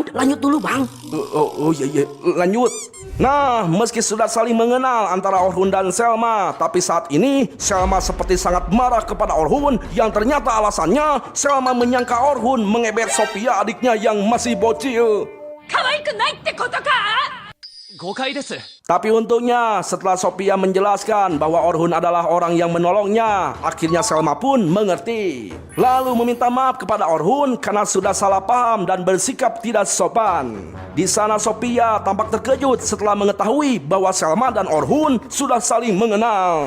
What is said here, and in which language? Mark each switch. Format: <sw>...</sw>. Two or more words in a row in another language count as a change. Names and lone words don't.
<id>Lanjut dulu, Bang. Oh iya, lanjut. Nah, meski sudah saling mengenal antara Orhun dan Selma, tapi saat ini Selma seperti sangat marah kepada Orhun yang ternyata alasannya Selma menyangka Orhun mengebet Sophia adiknya yang masih bocil.</id> <ja>可愛くないってことか。誤解です。</ja> <id>Tapi untungnya setelah Sophia menjelaskan bahwa Orhun adalah orang yang menolongnya, akhirnya Selma pun mengerti. Lalu meminta maaf kepada Orhun karena sudah salah paham dan bersikap tidak sopan. Di sana Sophia tampak terkejut setelah mengetahui bahwa Selma dan Orhun sudah saling mengenal.</id>